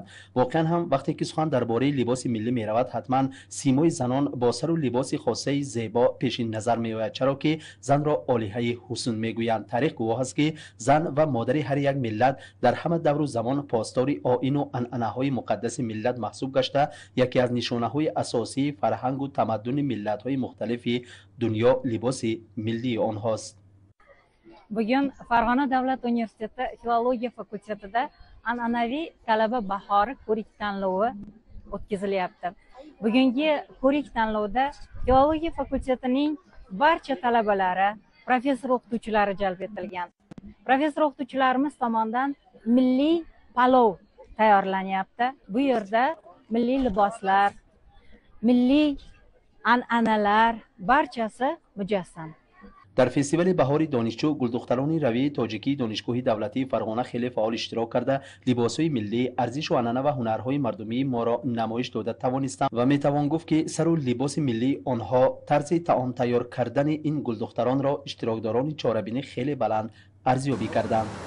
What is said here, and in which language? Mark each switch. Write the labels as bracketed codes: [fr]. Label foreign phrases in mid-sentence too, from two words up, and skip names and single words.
[tg] واقعا هم وقتی که سخن درباره لباس ملی می‌رود، حتما سیمای زنان با سر و لباس خاصه زیبا پیش نظر می‌آید، چرا که زن را عالیه حسن می‌گویند. تاریخ گواه است که زن و مادر هر یک ملت در همه دور و زمان پاسدار آیین و عنعنه‌های مقدس ملت محسوب گشته، یکی از نشانه‌های اساسی فرهنگ و تمدن ملت‌های مختلف دنیا لباس ملی آنهاست. [uz] Bugun Farg'ona davlat universiteti filologiya fakultetida an'anaviy talaba bahori ko'rik tanlovi o'tkazilyapti. Bugungi ko'rik tanlovda filologiya fakultetining barcha talabalari, professor o'qituvchilari jalb etilgan. Professor o'qituvchilarimiz tomonidan milliy palov tayyorlanyapti. Bu yerda milliy liboslar, milliy an'analar barchasi mujassam. [tg] در فستیوال بهار دانشجو گلدختران رویه تاجیکی دانشگاه دولتی فرغانه خیلی فعال اشتراک کرده لباسهای ملی، ارزش و عنعنه و هنرهای مردمی ما را نمایش داده توانستند و میتوان گفت که سر و لباس ملی آنها، طرز طعام تیار کردن این گلدختران را اشتراکداران چهاربینی خیلی بلند ارزیابی کردند.